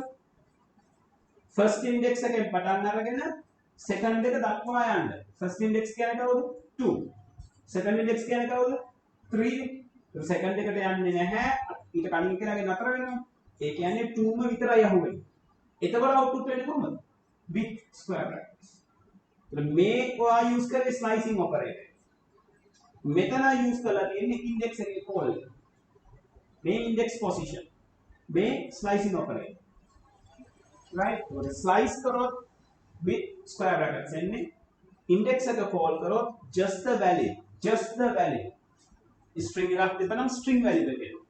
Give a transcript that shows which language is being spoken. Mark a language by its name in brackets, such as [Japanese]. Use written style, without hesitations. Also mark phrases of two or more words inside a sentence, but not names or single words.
[English] first index [Sinhala] එකෙන් පටන් අරගෙන second එක දක්වා යන්න. [English] first index [Sinhala] කියන්නේ කවුද? 2. [English] second index [Sinhala] කියන්නේ කවුද? 3. second එකට යන්නේ නැහැ. ඊට කලින් කෙනාගේ නතර වෙනවා. ඒ කියන්නේ 2ම විතරයි අහුවෙන්නේ. එතකොට output වෙන්නේ කොහොමද? [English] with square brackets. [Sinhala] මේ ඔයා use කරේ [English] slicing operator. [Sinhala] මෙතන use කරලා තියෙන්නේ index එකේ call එක. මේ [English] index position. [Sinhala] මේ [English] slicing operator. right? slice කරොත් with square brackets එන්නේ index එක call කරොත් just the value string [Sinhala] එකක් තිබෙනම් [English] string value [Sinhala] එක එනවා.